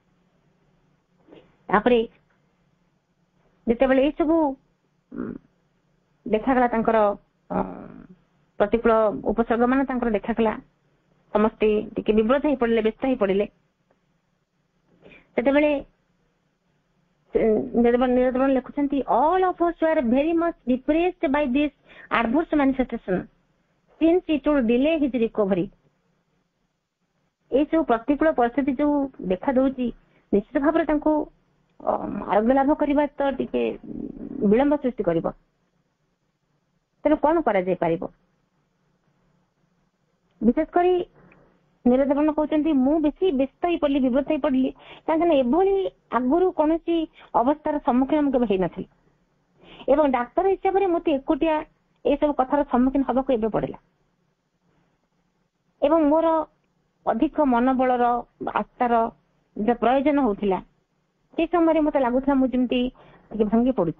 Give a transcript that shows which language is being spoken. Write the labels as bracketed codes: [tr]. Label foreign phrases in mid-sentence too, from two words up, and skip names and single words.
[or] ତାପରେ ଯେତେବେଳେ ଏଇ ସବୁ ଦେଖାଗଲା ତାଙ୍କର ପ୍ରତିକୂଳ ଉପସର୍ଗ ମାନ ତାଙ୍କର ଦେଖାଗଲା, ସମସ୍ତେ ଟିକେ ବିବ୍ରତ ହେଇ ପଡିଲେ, ବ୍ୟସ୍ତ ହେଇ ପଡିଲେ। ସେତେବେଳେ ନିରଦବନ ଲେଖୁଛନ୍ତି [en] all of us were very much depressed by this adverse manifestation since it would delay his recovery. [or] ଏଇ ସବୁ ପ୍ରତିକୂଳ ପରିସ୍ଥିତି ଯୋଉ ଦେଖା ଦଉଛି ନିଶ୍ଚିତ ଭାବରେ ତାଙ୍କୁ ଆରୋଗ୍ୟ ଲାଭ କରିବା ତ ଟିକେ ବିଳମ୍ବ ସୃଷ୍ଟି କରିବ। ତେଣୁ କଣ କରାଯାଇ ପାରିବ? ବିଶେଷ କରି ନିରଦବନ କହୁଛନ୍ତି ମୁଁ ବେଶୀ ବ୍ୟସ୍ତ ହେଇ ପଡିଲି, ବିବ୍ରତ ହେଇ ପଡିଲି, କାହିଁକି ଏଭଳି ଆଗରୁ କୌଣସି ଅବସ୍ଥାର ସମ୍ମୁଖୀନ ମୁଁ କେବେ ହେଇନଥିଲି ଏବଂ ଡାକ୍ତର ହିସାବରେ ମୋତେ ଏକୁଟିଆ ଏସବୁ କଥାର ସମ୍ମୁଖୀନ ହବାକୁ ଏବେ ପଡିଲା ଏବଂ ମୋର ଅଧିକ ମନୋବଳର ଆସ୍ଥାର ଯେ ପ୍ରୟୋଜନ ହଉଥିଲା ସେ ସମୟରେ ମତେ ଲାଗୁଥିଲା ମୁଁ ଯେମିତି ଟିକେ ଭାଙ୍ଗି ପଡୁଛି।